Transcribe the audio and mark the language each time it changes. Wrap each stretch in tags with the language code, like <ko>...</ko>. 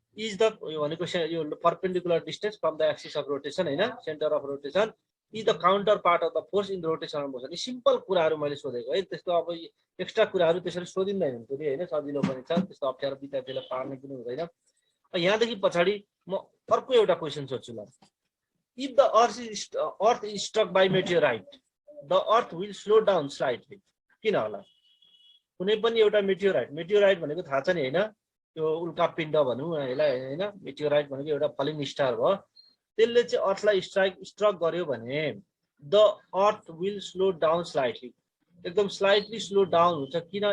<en>is the</en> <ne>भनेको यो</ne> <en>Perpendicular distance from the axis of rotation हैन, centre of rotation is the counter part of the force in rotational motion.</en> <ne>यी simple कुराहरू मैले सोधेको है, त्यस्तो अब एक्स्ट्रा कुराहरू त्यसरी सोधिँदैन फेरि हैन, सजिलो पनि छ, त्यस्तो अप्ठ्यारो विद्यार्थीलाई पार्ने पनि हुँदैन। यहाँदेखि पछाडि म अर्को एउटा क्वेसन सोध्छु ल।</ne> <en>If the earth is struck by meteorite the earth will slow down slightly.</en> <ne>किन होला? कुनै पनि एउटा मेटियोराइट भनेको थाहा छ नि हैन, त्यो उल्का पिण्ड भनौँ यसलाई हैन, मेटियोराइट भनेको एउटा फलिङ स्टार हो। त्यसले चाहिँ अर्थलाई स्ट्रक गर्यो भने</ne> <en>the earth will slow down slightly,</en> <ne>एकदम स्लाइटली स्लो डाउन हुन्छ। किन?</ne>